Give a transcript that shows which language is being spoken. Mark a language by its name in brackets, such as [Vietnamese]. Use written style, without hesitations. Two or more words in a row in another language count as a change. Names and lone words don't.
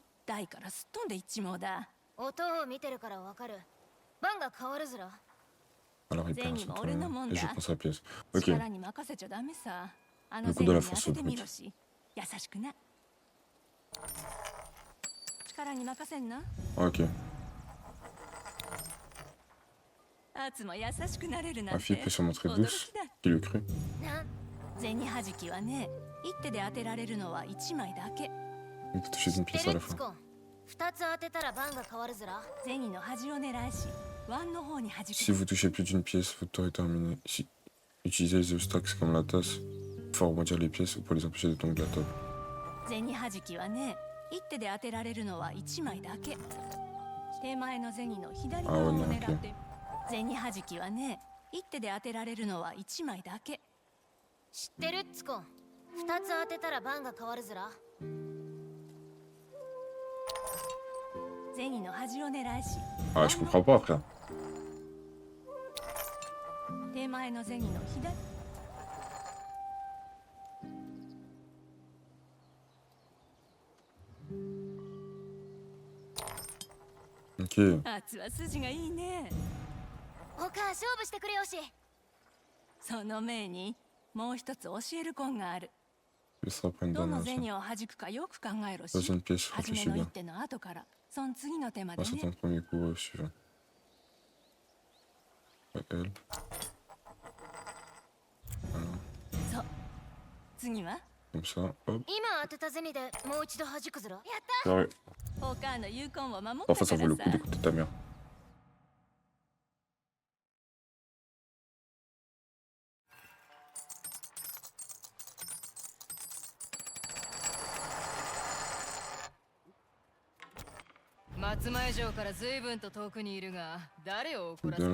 [Japanese] 台からすっ飛んでいっちもうだ。音を見てるからわかる。番が変わるずら。 [French] Alors il perd son tour et je prends sa pièce. Ok. [Japanese] 力に任せちゃダメさ。あの [French] Le [Japanese] 銭 [French] coup de [Japanese] に [French] la [Japanese] 当 [French] force [Japanese] ててみ [French] brute. [Japanese] ろし。優しくな。力に任せんな。 [French] Ok. [Japanese] あつも優しくなれるな [French] Ma [Japanese] ん [French] fille [Japanese] て [French] peut se montrer [Japanese] 驚 [French] douce. [Japanese] きだ。 [French] Qui le crut? [Japanese] 銭はじきはね、一手で当てられるのは1枚だけ。 [French] On peut toucher une pièce à la fin. [Japanese] 2つ当てたら番が変わるずら。銭の端を狙いし、ワンの方に弾く。 [French] Si vous touchez plus d'une pièce, votre tour est terminé. Si utilisez les obstacles comme la tasse, il faut rebondir les pièces pour les empêcher de tomber de la table. [Japanese] 銭はじきはね、一手で当てられるのは1枚だけ。手前の銭の左側を狙って。銭はじきはね、一手で当てられるのは1枚だけ。知ってるっつこ。2つ当てたら番が変わるずら。銭の端を狙いし。 [French] Ah, je comprends pas après. [Japanese] 手前の銭の左。 Ok. あつは筋がいいね。他勝負してくれよし。その前にもう一つ教える婚がある。 [French] Ce sera pas une [Japanese] どの [French] dernière. [Japanese] 銭を弾くかよく考えろし。 [French] Deuxième pièce, [Japanese] 初め [French] réfléchis [Japanese] の一 [French] bien. [Japanese] 手の後からその次の手まで [French] Passe à [Japanese] ね。 [French] ton premier coup au suivant. Ouais, elle. [Japanese] そう。次は [French] Comme ça, hop. [Japanese] 今当てた銭でもう一度弾くずら。やった。 [French] Carré. [Japanese] お母の有婚を守ったか [French] Parfois, ça [Japanese] ら [French] vaut le coup [Japanese] さ。 [French] d'écouter ta mère. [Japanese] 松前城から随分と遠くにいるが、誰を怒らせ